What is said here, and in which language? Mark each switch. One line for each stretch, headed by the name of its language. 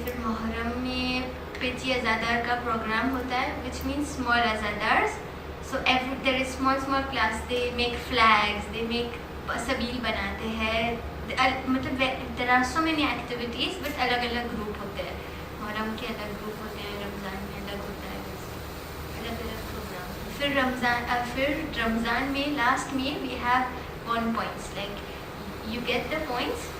Urdu: پھر محرم میں پچی ازادار کا پروگرام ہوتا ہے
English: which means small azadars. So there is small class, they make flags, they make
Urdu: سبیل بناتے ہیں.
English: مطلب there are so many activities but
Urdu: الگ الگ گروپ ہوتے ہیں. محرم کے الگ گروپ ہوتے ہیں، رمضان میں الگ ہوتا ہے، الگ الگ پروگرام. پھر پھر رمضان میں لاسٹ میں
English: We have 1 points, like you get the points.